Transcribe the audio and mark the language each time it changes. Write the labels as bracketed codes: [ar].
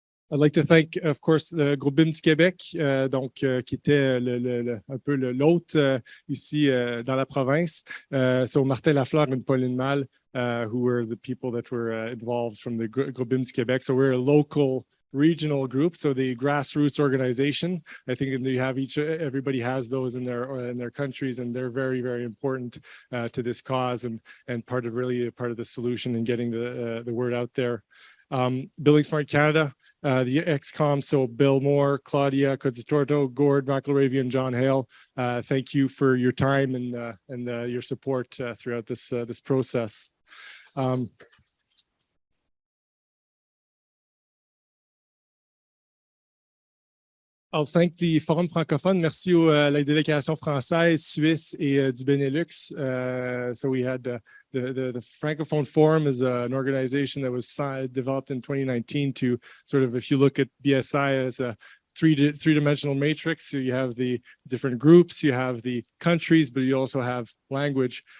[en] I'd like to thank, of course, [fr] le Groupe BIM du Québec, qui était un peu l'hôte ici dans la province. [en] So Martin Lafleur and Pauline Mal, who were the people that were involved from the Groupe BIM du Québec. So we're a local regional group, so the grassroots organization. I think you have everybody has those in their countries, and they're very, very important to this cause and part of the solution and getting the word out there. Building Smart Canada, the XCOM, so Bill Moore, Claudia Codistorto, Gord McElravy, and John Hale. Thank you for your time and your support throughout this process. I'll thank the Forum francophone. [fr] Merci à la délégation française, suisse et du Benelux. [en] So we had the Francophone Forum is an organization that was developed in 2019 to sort of, if you look at BSI as a three-dimensional matrix, so you have the different groups, you have the countries, but you also have language.